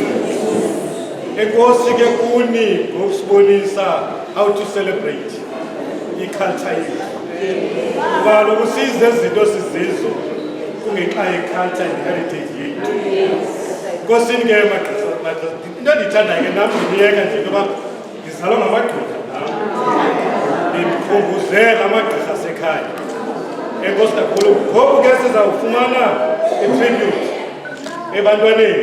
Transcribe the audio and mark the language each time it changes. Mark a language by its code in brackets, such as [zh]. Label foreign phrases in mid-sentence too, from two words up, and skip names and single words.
[xh] Enkosi ke kuni ngokusibonisa [en] how to celebrate culture. [xh] Kuba lokusiza izinto sizizo kungenxa [en] culture and heritage [xh] yethu. Enkosi ke magqirha into ndithanda ke nami ndiyeka nje ngoba ngizalwa ngamagqirha. Ndikhumbuzela amagqirha asekhaya. Enkosi kakhulu ngoku ke sizawufumana i-tribute ebantwaneni.